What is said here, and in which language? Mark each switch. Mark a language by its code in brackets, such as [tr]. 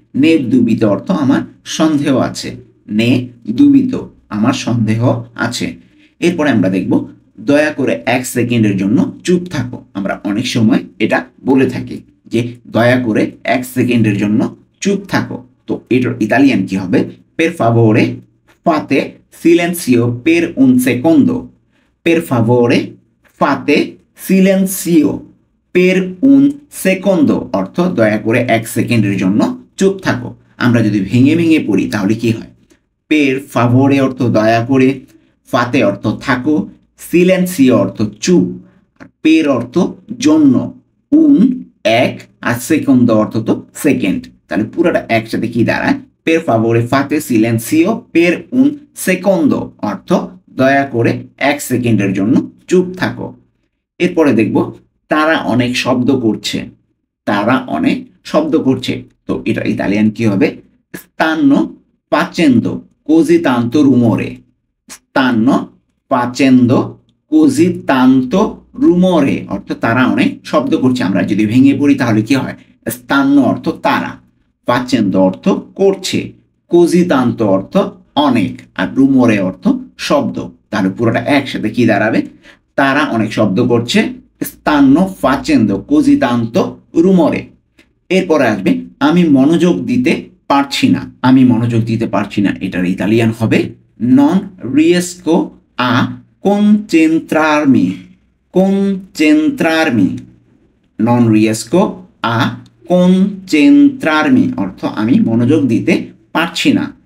[it] নে দুবিতো [bn] অর্থ আমার সন্দেহ আছে, নে দুবিত আমার সন্দেহ আছে। এরপরে আমরা দেখব দয়া করে 1 সেকেন্ডের জন্য চুপ থাকো। আমরা অনেক সময় এটা বলে থাকি যে দয়া করে 1 সেকেন্ডের জন্য চুপ থাকো। তো এটার ইতালিয়ান কি হবে? [it] per favore fate silenzio per un secondo। per favore fate silenzio per un secondo [bn] অর্থ দয়া করে 1 সেকেন্ডের জন্য চুপ থাকো। আমরা যদি ভেঙে ভেঙে পড়ি তাহলে কি হয়? [it] পের ফাভোরে [bn] অর্থ দয়া করে, ফাতে অর্থ থাকো, সিলেন্সিও অর্থ চুপ, আর পের অর্থ জন্য, উন এক, আর সেকন্দ অর্থ তো সেকেন্ড। তাহলে পুরোটা একসাথে কি দাঁড়ায়? [it] পের ফাভোরে ফাতে সিলেন্সিও পের উন সেকন্দ [bn] অর্থ দয়া করে 1 সেকেন্ডের জন্য চুপ থাকো। এরপরে দেখব তারা অনেক শব্দ করছে। তারা অনেক শব্দ করছে, তো এটা ইতালিয়ান কি হবে? [it] stanno facendo così tanto rumore। stanno facendo così tanto rumore [bn] অর্থ তারা অনেক শব্দ করছে। আমরা যদি ভেঙে পড়ি তাহলে কি হয়? stanno অর্থ তারা, facendo অর্থ করছে, [it] così tanto [bn] অর্থ অনেক, আর rumore অর্থ শব্দ। তাহলে পুরোটা একসাথে কি দাঁড়াবে? তারা অনেক শব্দ করছে, [it] stanno facendo così tanto rumore। [bn] এরপরে আসবে আমি মনোযোগ দিতে পারছি না। আমি মনোযোগ দিতে পারছি না, এটার ইতালিয়ান হবে [it] নন রিয়েস্কো আ [bn] concentrarmi, concentrarmi, non riesco a concentrarmi অর্থ আমি মনোযোগ দিতে পারছি না।